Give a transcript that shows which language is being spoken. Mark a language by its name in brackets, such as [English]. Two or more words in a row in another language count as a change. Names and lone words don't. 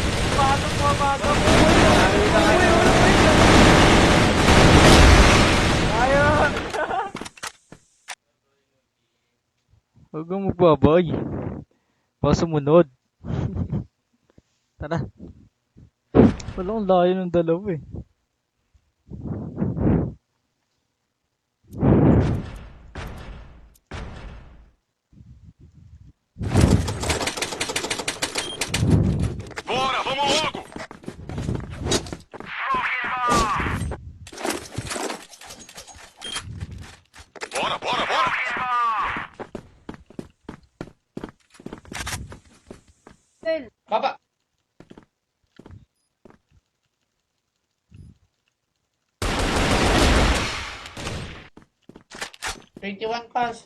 [Filipino] Huwag kang magbabay. Baka sumunod. Tara. Walang layo ng dalawa eh. [Portuguese] Bora, vamos logo! Bora, bora, bora! [Filipino] Baba. Pass.